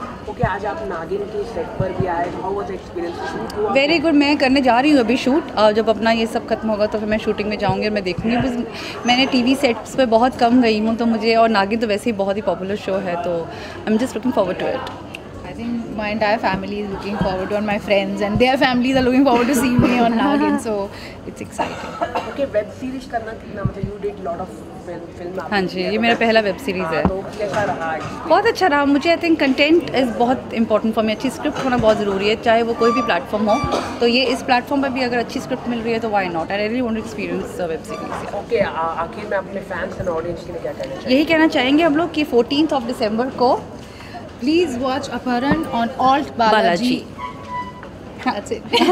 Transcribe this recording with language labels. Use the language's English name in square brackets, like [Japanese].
[Hindi] Okay, आज आप नागिन के सेट पर भी आए, [English] how was experience [Hindi] शूट हुआ? [English] Very good. [Hindi] मैं करने जा रही हूँ अभी शूट, और जब अपना ये सब खत्म होगा तो फिर मैं शूटिंग में जाऊँगी और मैं देखूँगी। बस मैंने टीवी सेट्स पे बहुत कम गई हूँ, तो मुझे, और नागिन तो वैसे ही बहुत ही पॉपुलर शो है, तो [English] I am just looking forward to it. I think my entire family is looking forward to, and my friends and their families are looking forward to see me on Nagin, so it's exciting. Okay, web series [Hindi] करना कितना, मतलब [English] you did lot of film। [Hindi] हाँ जी, ये मेरा पहला web series है। तो कैसा रहा? बहुत अच्छा रहा मुझे। [English] I think content is [Hindi] बहुत इंपॉर्टेंट फॉर मी। अच्छी स्क्रिप्ट होना बहुत ज़रूरी है, चाहे वो कोई भी प्लेटफॉर्म हो। तो ये इस प्लेटफॉर्म पर भी अगर अच्छी स्क्रिप्ट मिल रही है तो [English] Why not. I really want to experience web series. [Hindi] Okay, आखिर में अपने फैंस एंड ऑडियंस के लिए क्या कहना चाहिए? यही कहना चाहेंगे हम लोग कि 14 दिसंबर को [English] Please watch Aparan on Alt Balaji. That's it.